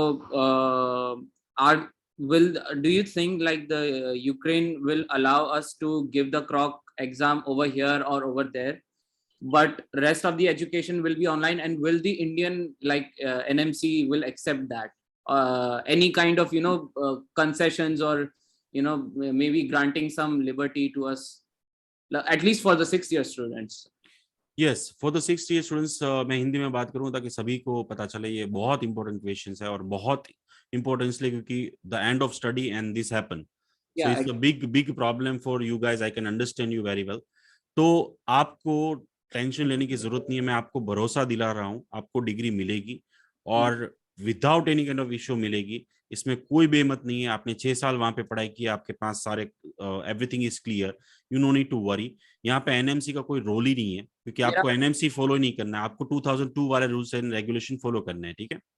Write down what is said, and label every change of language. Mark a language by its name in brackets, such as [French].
[English] So do you think like the Ukraine will allow us to give the CROC exam over here or over there, but rest of the education will be online, and will the Indian NMC will accept that? Any kind of concessions or maybe granting some liberty to us, at least for the 6th year students? Yes, for the 6th year students, [Hindi] मैं हिंदी में बात करूँ ताकि सभी को पता चले। ये बहुत इंपॉर्टेंट क्वेश्चंस है और बहुत इंपॉर्टेंट इसलिए क्योंकि [English] the end of study and this happen. So it's a big problem for you guys. I can understand you very well. [Hindi] तो आपको टेंशन लेने की जरूरत नहीं है। मैं आपको भरोसा दिला रहा हूँ, आपको डिग्री मिलेगी और [English] without any kind of issue [Hindi] मिलेगी। इसमें कोई बेमत नहीं है। आपने 6 साल वहां पे पढ़ाई की, आपके पास सारे [English] Everything is clear, you know need to worry. [Hindi] यहाँ पे एनएमसी का कोई रोल ही नहीं है क्योंकि आपको एनएमसी फॉलो नहीं करना है, आपको 2002 वाले रूल्स एंड रेगुलेशन फॉलो करने हैं। ठीक है,